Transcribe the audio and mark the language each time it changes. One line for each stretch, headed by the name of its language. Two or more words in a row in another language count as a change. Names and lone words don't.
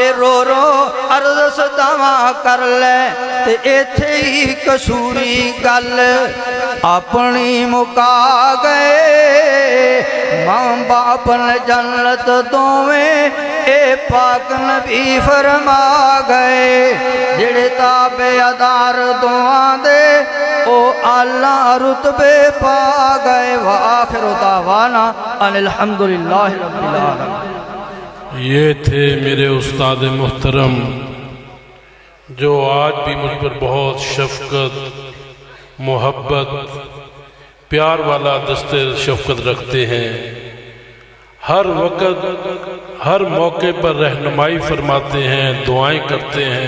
Punjabi: اے رو رو عرض سداوا کر لے تے ایتھے ہی قصوری گل اپنی مکا گئے. ماں باپ نے جنت دوویں اے پاک نبی فرما گئے، جیہڑے تابعدار دعا دے او اعلیٰ رتبے پا گئے.
Arabic: وآخر دعوانا أن الحمد لله رب العالمين.
Urdu: یہ تھے میرے استاد محترم جو آج بھی مجھ پر بہت شفقت محبت پیار والا دست شفقت رکھتے ہیں. ہر وقت ہر موقع پر رہنمائی فرماتے ہیں، دعائیں کرتے ہیں.